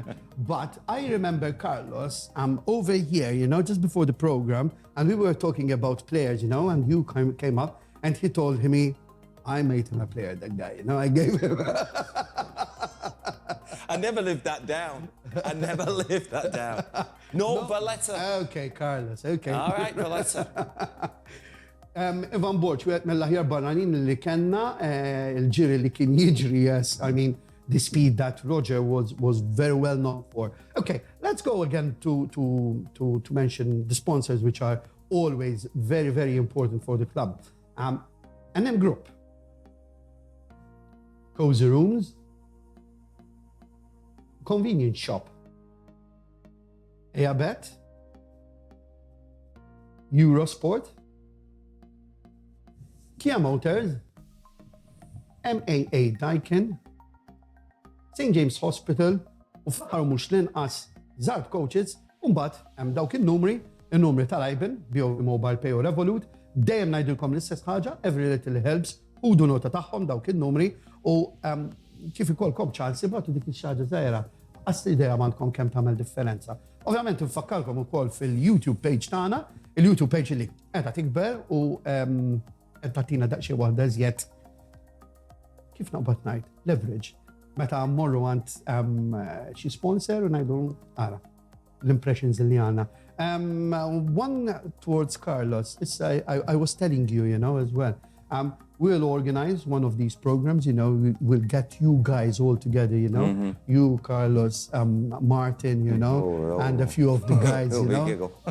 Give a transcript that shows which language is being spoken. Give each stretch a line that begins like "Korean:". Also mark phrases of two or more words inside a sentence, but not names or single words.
English: But I remember Carlos over here, you know, just before the program, and we were talking about players, you know, and you came up and he told me, I made him a player, that guy, you know, I gave him. I never lived that down. No, Valletta. Okay, Carlos, okay. All right, Valletta.
Maltese: Ivan Borch, we mill-aħjar barranin li kenna, il-ġiri li kien jiġri,
English: yes, I mean, the speed that Roger was very well known for. Okay, let's go again to mention the sponsors, which are always very, very important for the club. NM Group, Cozy Rooms, Convenience Shop, Eabet, Eurosport, Kia Motors, MAA Daikin, St. James Hospital,
Maltese: u f'aħħar mhux l-inqas Zart Coaches, u mbagħad hemm dawk in-numri tal-Iben,
English: BOV Mobile Pay
Maltese: u Revolut, dejjem ngħidilkom l-istess ħaġa,
English: every little helps,
Maltese: u du nota tagħhom dawk in-numri u kif ikolkom ċans ibgħatu dik ix-xaġa żgħira. Qasti idea m'għandkom kemm tagħmel differenza. Ovvjament infakkarkom ukoll fil-YouTube page tagħna, il-YouTube page li qiegħda tikber u tatina daqxie waħda żjed kif naqbad ngħid leverage. Meta mmorru għand xi sponsor u ngħidu ara l-impressions li għandna.
English: One towards Carlos, I was telling you, you know, as well. We'll organize one of these programs, you know, we'll get you guys all together, you know, you, Carlos, Martin, you know, and a few of the guys, you know.